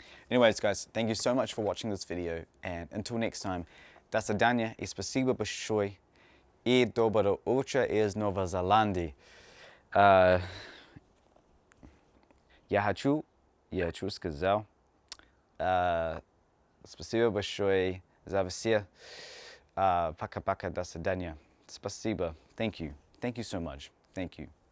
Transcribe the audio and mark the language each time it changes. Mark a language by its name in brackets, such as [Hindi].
[English] Anyways, guys, thank you so much for watching this video, and until next time, [Russian] до свидания и спасибо большое и доброго утра из Новой Зеландии. Я хочу сказать спасибо большое за все. Пока-пока, до свидания. Спасибо. [English] Thank you. Thank you so much. Thank you.